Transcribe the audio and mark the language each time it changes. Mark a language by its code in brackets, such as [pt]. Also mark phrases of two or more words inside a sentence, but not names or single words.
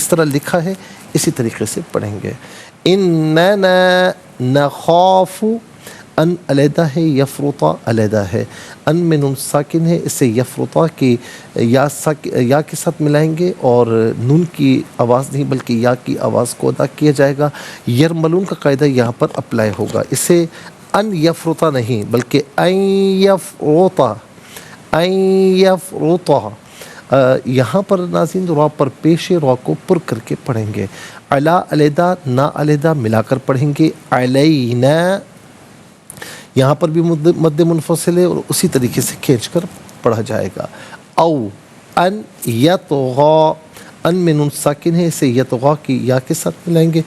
[ur] جس طرح لکھا ہے اسی طریقے سے پڑھیں گے. [ar] اننا نخاف، [ur] ان علیحدہ ہے، یفرطا علیحدہ ہے. ان میں نون ساکن ہے، اسے یفرطا کی یا کے ساتھ ملائیں گے اور نون کی آواز نہیں بلکہ یا کی آواز کو ادا کیا جائے گا. یرملون کا قاعدہ یہاں پر اپلائی ہوگا. اسے [ar] ان یفرطا [ur] نہیں بلکہ [ar] این یفرطا، این یفرطا. [ur] یہاں پر ناظرین را پر پیش را کو پر کر کے پڑھیں گے. علا علیحدہ، نا علیحدہ ملا کر پڑھیں گے. علینا، یہاں پر بھی مد منفصل ہے اور اسی طریقے سے کھینچ کر پڑھا جائے گا. [ar] او ان یطغا، [ur] ان میں نون ساکن ہے، اسے یطغا کی یا کے ساتھ ملائیں گے.